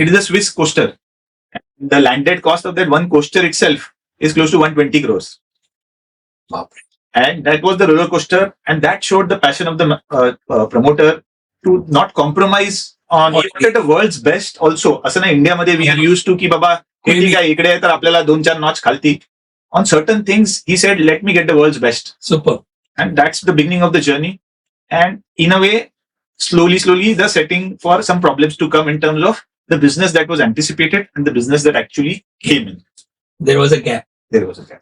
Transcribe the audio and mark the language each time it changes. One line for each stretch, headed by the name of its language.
English: It is a Swiss coaster. The landed cost of that one coaster itself is close to 120 crores. Wow. And that was the roller coaster, and that showed the passion of the promoter to not compromise on even at the world's best also.
Marathi: असं नाही इंडियामध्ये
English: we are used to
Marathi: की बाबा हे ठीक आहे इकडे आहे तर आपल्याला 2-4 नॉच खालती.
English: On certain things he said, let me get the world's best. Super. And that's the beginning of the journey. And in a way, slowly the setting for some problems to come in terms of the business that was anticipated and the business that actually came in. There was a gap. There was a gap.